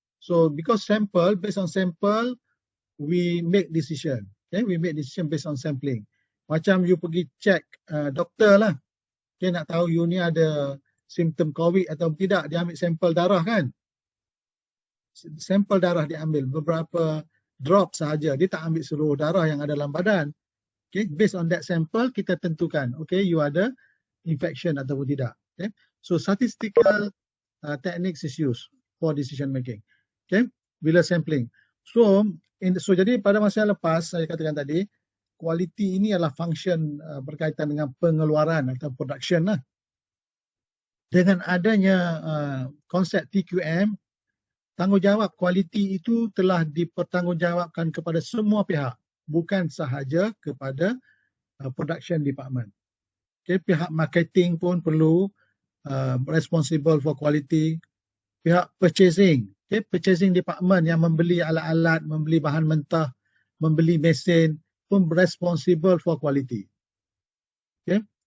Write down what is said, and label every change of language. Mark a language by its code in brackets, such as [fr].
[en] So because sample, based on sample, we make decision. Okay, we make decision based on sampling. [ms] Macam you pergi check doktor lah. Okay, nak tahu you ni ada simptom COVID atau tidak, dia ambil sampel darah kan. Sampel darah diambil, beberapa drop sahaja. Dia tak ambil seluruh darah yang ada dalam badan. Okay, [en] based on that sample, [ms] kita tentukan, okay, you ada infection ataupun tidak. [en] Okay, so statistical techniques is used for decision making. [ms] Okay, bila sampling. So jadi pada masa yang lepas, saya katakan tadi, quality ini adalah function berkaitan dengan pengeluaran atau production lah. Dengan adanya konsep TQM, tanggungjawab kualiti itu telah dipertanggungjawabkan kepada semua pihak, bukan sahaja kepada production department. Okay, pihak marketing pun perlu [en] responsible for quality. [ms] Pihak purchasing, okay, purchasing department yang membeli alat-alat, membeli bahan mentah, membeli mesin pun [en] responsible for quality. [ms] Okay,